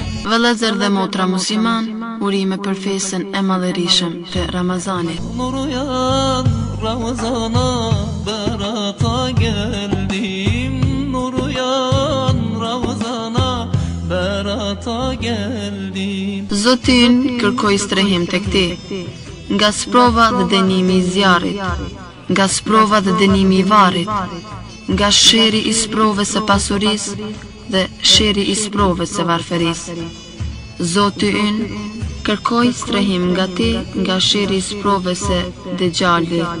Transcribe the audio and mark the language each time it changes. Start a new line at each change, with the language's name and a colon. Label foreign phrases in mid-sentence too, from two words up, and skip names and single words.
Albanian: Vëllezër dhe motra musliman, urime për fesën e madhërisëm të Ramazanit.
Turkish: Nuru janë Ramazana, berata geldim. Nuru janë Ramazana, berata geldim.
Albanian: Zoti ynë kërkoi strehim tek ti, nga sprova dhe dënimi i zjarrit, nga sprova dhe dënimi i varrit, nga sheri i sprovës së pasurisë dhe sheri i sprovës së varfërisë. Zoti ynë kërkoi strehim nga ti, nga sheri i sprovës së Dejjalit.